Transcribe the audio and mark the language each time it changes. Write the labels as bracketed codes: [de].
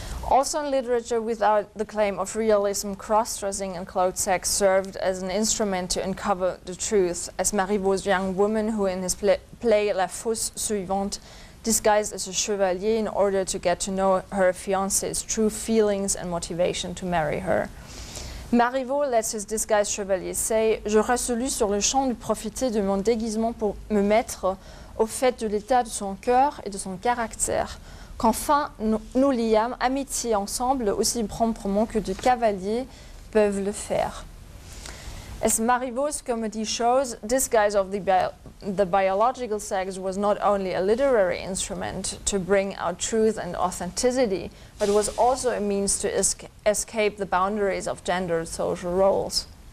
[en] Also in literature, without the claim of realism, cross-dressing and cloaked sex served as an instrument to uncover the truth, as Marivaux's young woman, who in his play La Fausse Suivante disguised as a chevalier in order to get to know her fiancé's true feelings and motivation to marry her. Marivaux lets his disguised chevalier say, [fr] Je résolus sur le champ de profiter de mon déguisement pour me mettre au fait de l'état de son cœur et de son caractère, qu'enfin nous liâmes amitié ensemble aussi promptement que de cavaliers peuvent le faire. [en] As Marivaux's comedy shows, disguise of the biological sex was not only a literary instrument to bring out truth and authenticity, but was also a means to escape the boundaries of gendered social roles.